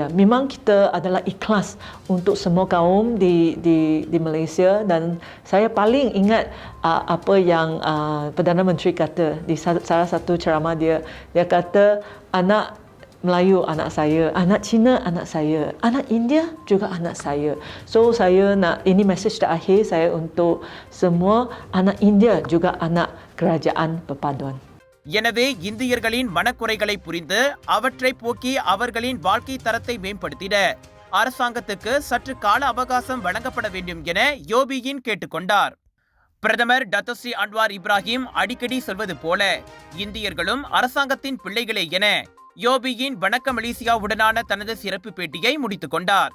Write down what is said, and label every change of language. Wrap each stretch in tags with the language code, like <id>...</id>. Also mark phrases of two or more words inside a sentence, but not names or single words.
<ms>Memang kita adalah ikhlas untuk semua kaum di Malaysia dan saya paling ingat apa yang Perdana Menteri kata di salah satu ceramah dia kata anak Melayu anak saya, anak Cina anak saya, anak India juga anak saya. So saya nak, ini message terakhir saya untuk semua anak India juga anak kerajaan perpaduan.</ms> <ta>எனவே இந்தியர்களின் மனக்குறைகளை புரிந்து அவற்றை போக்கி அவர்களின் வாழ்க்கை தரத்தை மேம்படுத்திட அரசாங்கத்துக்கு சற்று கால அவகாசம் வழங்கப்பட வேண்டும் என யோபியின் கேட்டுக்கொண்டார். பிரதமர் டத்தோஸ்ரீ அன்வார் இப்ராஹிம் அடிக்கடி சொல்வது போல இந்தியர்களும் அரசாங்கத்தின் பிள்ளைகளே என யோபியின் வணக்க மலேசியாவுடனான தனது சிறப்பு பேட்டியை முடித்துக் கொண்டார்.</ta>